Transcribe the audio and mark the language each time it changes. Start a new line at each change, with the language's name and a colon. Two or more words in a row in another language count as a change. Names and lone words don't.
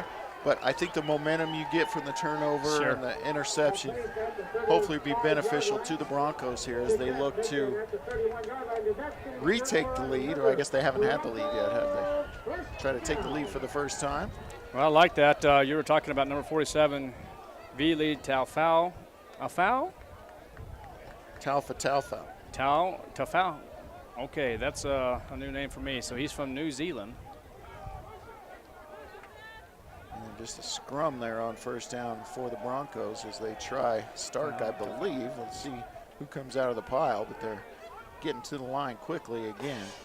English: But I think the momentum you get from the turnover and the interception hopefully be beneficial to the Broncos here as they look to retake the lead, or I guess they haven't had the lead yet, have they? Try to take the lead for the first time. Well, I like that. You were talking about number 47, Vili Tafau. A foul? Taufa. Tafau. Okay, that's a new name for me. So he's from New Zealand. And just a scrum there on 1st down for the Broncos as they try Stark, I believe. Let's see who comes out of the pile, but they're getting to the line quickly again.